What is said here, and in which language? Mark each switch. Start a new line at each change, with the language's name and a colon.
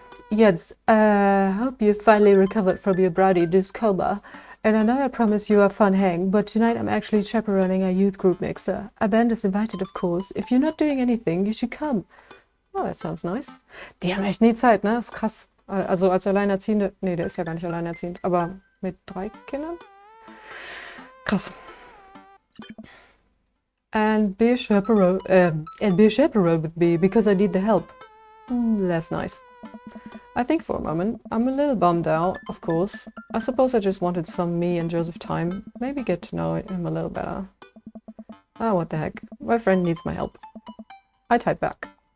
English: Jetzt, hope you finally recovered from your brownie discoba. And I know I promised you a fun hang, but tonight I'm actually chaperoning a youth group mixer. A band is invited, of course. If you're not doing anything, you should come. Oh, that sounds nice.
German: Die haben echt nie Zeit, ne? Ist krass. Also als Alleinerziehende, nee, der ist ja gar nicht alleinerziehend, aber mit 3 Kindern? Krass.
English: And be a chaperone with me, because I need the help. That's nice. I think for a moment, I'm a little bummed out, of course. I suppose I just wanted some me and Joseph time. Maybe get to know him a little better. Ah, what the heck. My friend needs my help. I type back.